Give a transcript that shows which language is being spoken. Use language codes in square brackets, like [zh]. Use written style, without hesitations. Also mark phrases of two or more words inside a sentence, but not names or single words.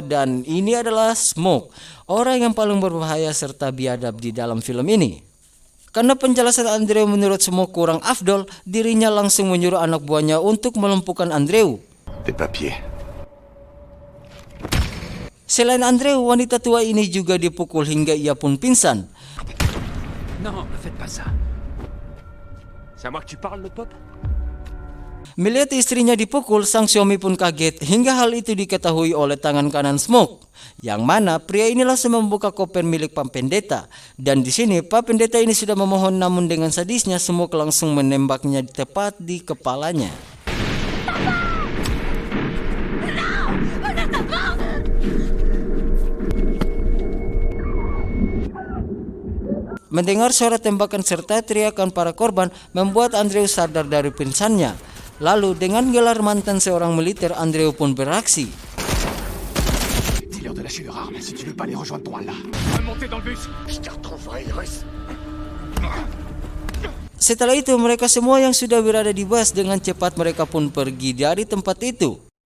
[id] Dan ini adalah Smoke, orang yang paling berbahaya serta biadab di dalam film ini. Karena penjelasan Andreu menurut Smoke kurang afdol, dirinya langsung menyuruh anak buahnya untuk melumpuhkan Andreu. [fr] Des papiers. [id] Selain Andreu, wanita tua ini juga dipukul hingga ia pun pingsan. [fr] Non, ne faites pas ça. C'est à moi que tu parles, le pop? [id] Melihat istrinya dipukul, sang suami pun kaget hingga hal itu diketahui oleh tangan kanan Smoke. Yang mana pria ini langsung membuka koper milik Pak Pendeta. Dan di sini Pak Pendeta ini sudah memohon, namun dengan sadisnya Smoke langsung menembaknya tepat di kepalanya. Mendengar suara tembakan serta teriakan para korban membuat Andreu sadar dari pingsannya. Lalu dengan gelar mantan seorang militer, Andreu pun beraksi. [fr] Dis-leur de lâcher leur arme si tu veux pas les rejoindre ton Allah. Remontez dans le bus. Je te retrouverai, Iris. [id] Setelah itu mereka semua yang sudah berada di bus dengan cepat mereka pun pergi dari tempat itu.